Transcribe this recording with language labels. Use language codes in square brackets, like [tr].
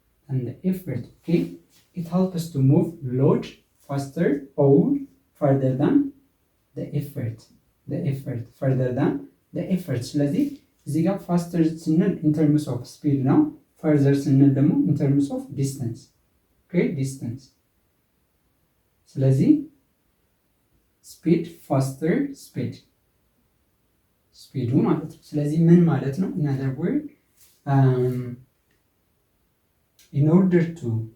[en] Okay, it helps to move load faster or further than the effort. further than the effort. [am] ስለዚህ እዚህ ጋር [en] faster [am] ስንል [en] in terms of speed [am] ነው። [en] further [am] ስንል ደግሞ [en] in terms of distance. okay, distance. [am] ስለዚህ speed faster ስፒዱ ማለት ነው። ስለዚህ ምን ማለት ነው? [en] in other word in order to